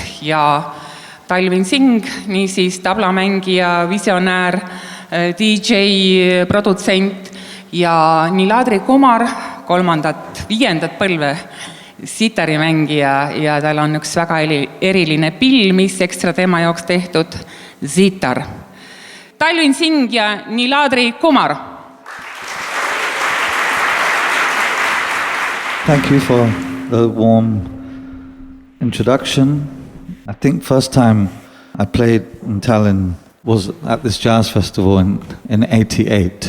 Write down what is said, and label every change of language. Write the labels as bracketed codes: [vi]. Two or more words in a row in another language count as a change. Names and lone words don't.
[et] Ja Talvin Singh, niisiis tablamängija, visionäär, DJ, produtsent ja Niladri Kumar, 3., 5. põlve sitarimängija ja tal on üks väga eriline pill, mis ekstra tema jaoks tehtud, sitar. Talvin Singh ja Niladri Kumar. [en] Thank you for the warm introduction. I think first time I played in Tallinn was at this jazz festival in 88.